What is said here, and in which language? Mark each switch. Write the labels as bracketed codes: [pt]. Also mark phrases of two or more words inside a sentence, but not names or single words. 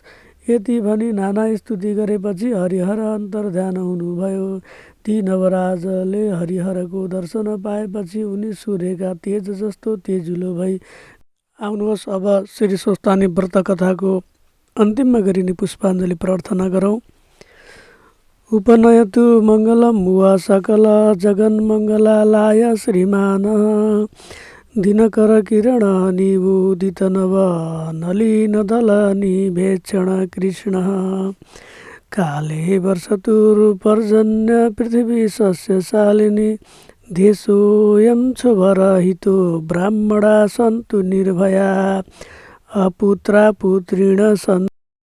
[ne] यति भनी नाना स्तुति गरेपछि हरिहर अन्तर्ध्यान हुनुभयो। ती नवराजले हरिहरको दर्शन पाएपछि उनी सूर्यका तेज जस्तो तेजिलो भई। आउनुहोस् अब श्री स्वस्थानी व्रत कथाको अन्तिममा गरिने पुष्पाञ्जली प्रार्थना गरौँ। [sa] उपनयतु मङ्गलम वा सकल जगन्मङ्गलाय श्रीमान दिनकर किरण निबोधित नव नलिन दल निभेक्षण कृष्ण काले वर्षतुर्पर्जन्य पृथिवी सस्यशालिनी देशोऽयं क्षुभरहितो ब्राह्मणा सन्तु निर्भया अपुत्रा पुत्रिण सन्